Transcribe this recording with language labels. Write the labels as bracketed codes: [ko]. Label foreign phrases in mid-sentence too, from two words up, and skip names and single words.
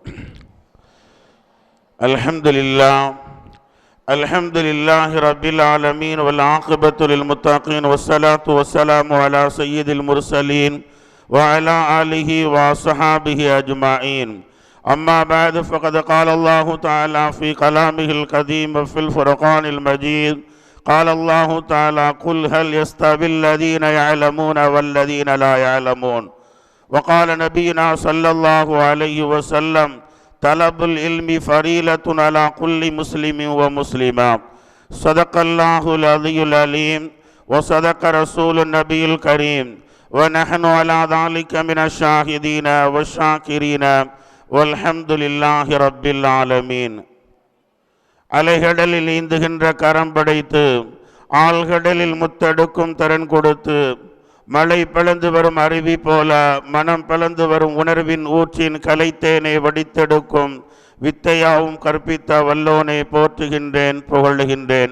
[ar] الحمد لله رب العالمين والعاقبة للمتقين والصلاة والسلام على سيد المرسلين وعلى آله وأصحابه أجمعين. أما بعد فقد قال الله تعالى في كلامه القديم وفي الفرقان المجيد قال الله تعالى قل هل يستوي الذين يعلمون والذين لا يعلمون. وقال نبينا صلى الله عليه وسلم طلب العلم فريضة على كل مسلم ومسلمة. صدق الله العلي العليم وصدق رسول النبي الكريم ونحن على ذلك من الشاهدين والشاكرين والحمد لله رب العالمين. [ta] அலைகடலில் நீந்துகின்ற கரம் படைத்து ஆழ்கடலில் முத்தெடுக்கும் திறன் கொடுத்து மழை பிளந்து வரும் அருவி போல மனம் பிளந்து வரும் உணர்வின் ஊற்றின் கலைத்தேனை வடித்தெடுக்கும் வித்தையாவும் கற்பித்த வல்லோனை போற்றுகின்றேன், புகழுகின்றேன்.